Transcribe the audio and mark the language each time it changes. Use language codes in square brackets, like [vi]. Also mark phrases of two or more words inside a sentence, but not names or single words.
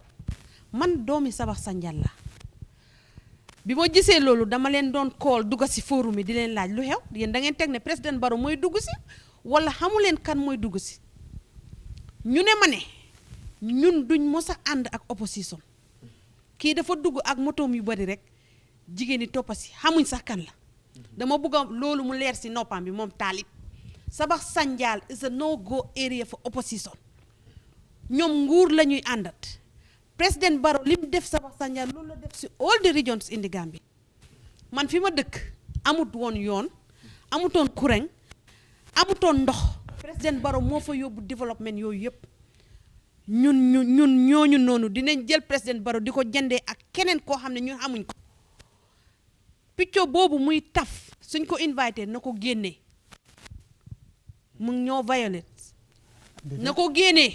[wo] Man doomi Sabax Sanjal la bi ma gisee loolu dama leen doon call dugg si forum yi di leen laaj lu xew yéen da ngeen teg ne président Barrow mooy dugg si wala xamu leen kan mooy dugg si ñu ne ma ne ñun duñ mos a ànd ak opposition kii dafa dugg ak motoom yu bari rek jigéen ñi toppa si xamuñ sax kan la dama bëgg loolu mu leer si noppam bi moom Talib Sabax Sanjal [en] is a no go area for opposition [wo] ñoom nguur la ñuy àndat président Barrow lim def Sabax Sanjal loolu la def si [en] all the regions in the Gambia [wo] man fi ma dëkk amut woon yoon amutoon courant amutoon ndox président Barrow moo fa yóbbu développement yooyu yëpp ñun ñooñu noonu dinañ jël président Barrow di ko jëndee ak keneen koo xam ne ñun amuñ ko picco boobu muy taf suñ ko invité na ko génnee mu ñoo violate na ko génnee